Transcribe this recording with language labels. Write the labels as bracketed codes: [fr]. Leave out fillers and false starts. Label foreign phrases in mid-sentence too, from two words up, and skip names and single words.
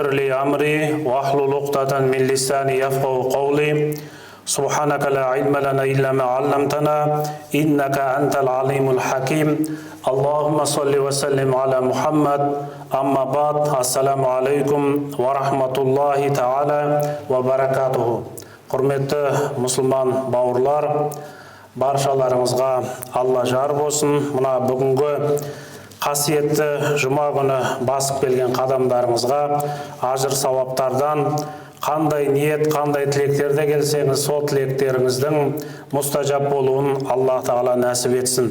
[ar] لي أمري واحلل عقدة من لساني يفقهوا قولي سبحانك لا علم لنا إلا ما علمتنا إنك أنت العليم الحكيم اللهم صل وسلم على محمد أما بعد السلام عليكم ورحمة الله تعالى وبركاته [kk] Құрметті мұсылман бауырлар, баршаларыңызға Алла жар болсын. Мына бүгінгі қасиетті жұма күні басып келген қадамдарыңызға ажыр сауаптардан қандай ниет, қандай тілектерде келсеңіз, сол тілектеріңіздің мұстажаб болуын Алла Тағала нәсіп етсін.